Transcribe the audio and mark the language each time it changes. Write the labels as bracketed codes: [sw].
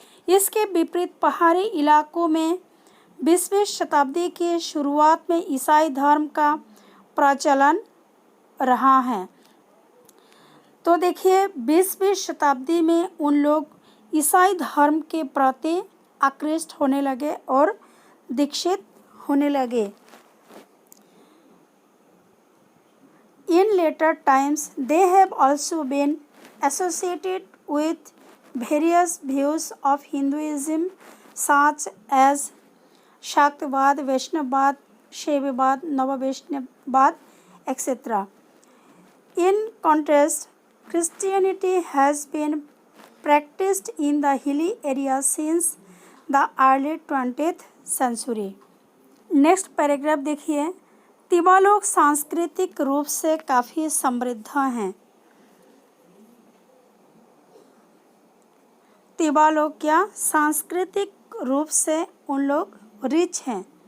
[hi] इसके विपरीत पहाड़ी इलाकों में 20वीं शताब्दी की शुरुआत में ईसाई धर्म का प्रचलन रहा है। तो देखिए, 20वीं शताब्दी में उन लोग ईसाई धर्म के प्रति आकृष्ट होने लगे और दीक्षित होने लगे। [en] In later times, they have also been associated with various views of Hinduism such as Shaktavad, Vaishnavavad Shaivavad, Navavaishnavavad, etc. In contrast, Christianity has been practiced in the hilly areas since the early 20th century. [hi] Next paragraph देखिए, तिवा लोग सांस्कृतिक रूप से काफ़ी समृद्ध हैं। तिवा लोग क्या सांस्कृतिक रूप से उन लोग रिच हैं।